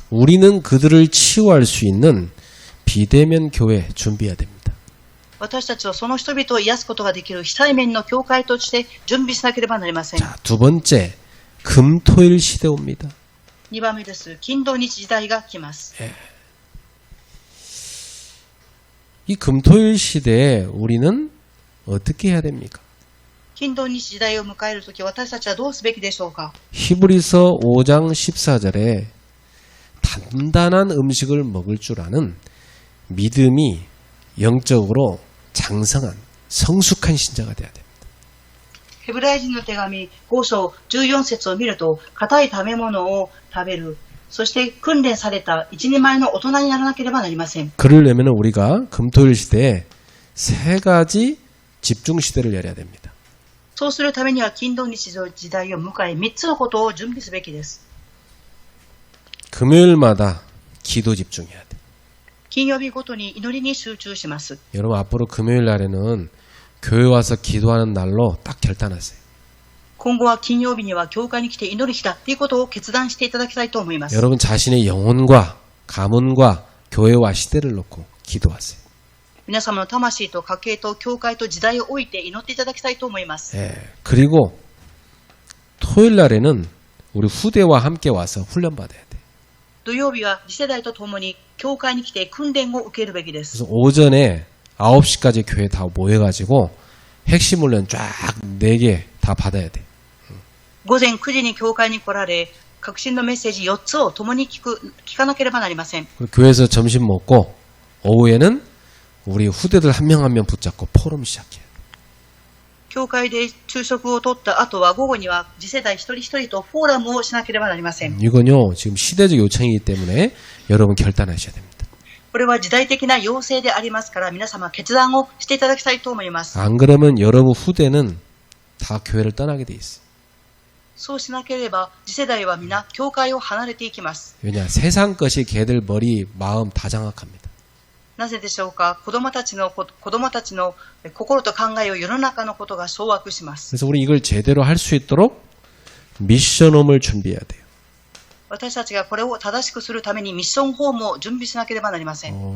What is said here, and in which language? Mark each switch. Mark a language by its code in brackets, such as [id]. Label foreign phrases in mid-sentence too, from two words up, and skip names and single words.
[ko] 우리는 그들을 치유할 수 있는 비대면 교회 준비해야 됩니다. [ja] 私たちはその人々を癒すことができる非対面の教会として準備しなければなりません。 [ko] 자, 두 번째, 금토일 시대 옵니다. [ja] 2 番目です。金土日時代が来ます。 [ko] 이 금토일 시대에 우리는 어떻게 해야 됩니까? [ja] 金土日時代を迎えるとき、私たちはどうすべきでしょうか。 [ko] 히브리서 5장 14절에 단단한 음식을 먹을 줄 아는 믿음이 영적으로 장성한 성숙한 신자가 돼야 됩니다. [ja] ヘブライ人の手紙5章14節を見ると、硬い食べ物を食べる、そして訓練された一人前の大人にならなければなりません。 [ko] 그러려면 우리가 금토일 시대에 세 가지 집중 시대를 열어야 됩니다. [ja] そうするためには金土日時代を迎え、3つのことを準備すべきです。 [ko] 금요일마다 기도 집중해야 돼. [ja] 金曜日ごとに祈りに集中します。 [ko] 여러분 앞으로 금요일 날에는 교회 와서 기도하는 날로 딱 결단하세요. [ja] 今後は金曜日には教会に来て祈る日だということを決断していただきたいと思います。 [ko] 여러분 자신의 영혼과 가문과 교회와 시대를 놓고 기도하세요. [ja] 皆様の魂と家計と教会と時代を置いて祈っていただきたいと思います。 [ko] 예, 그리고 토요일 날에는 우리 후대와 함께 와서 훈련 받아야 돼. [ja] 土曜日は次世代とともに教会に来て訓練を受けるべきです。 [ko] 그래서 오전에 9시까지 교회 다 모여가지고 핵심 훈련 쫙 4개 다 받아야 돼. [ja] 午前9時に教会に来られ、革新のメッセージ4つを共に聞かなければなりません。 [ko] 그리고 교회에서 점심 먹고 오후에는 우리 후대들 한 명 한 명 붙잡고 포럼 시작해요. [ja] 教会で昼食をとった後は午後には次世代一人一人とフォーラムをしなければなりません。 [ko] 이건요 지금 시대적 요청이기 때문에 여러분 결단하셔야 됩니다. [ja] これは時代的な要請でありますから皆様決断をしていただきたいと思います。 [ko] 안 그러면 여러분 후대는 다 교회를 떠나게 돼 있어요. [ja] そうしなければ次世代は皆教会を離れていきます。 [ko] 왜냐 세상 것이 걔들 머리 마음 다 장악합니다. [ja] なぜでしょうか。子供たちの心と考えを世の中のことが掌握します。 [ko] 그래서 우리 이걸 제대로 할 수 있도록 미션홈을 준비해야 돼요. [ja] 私たちがこれを正しくするためにミッションホームを準備しなければなりません。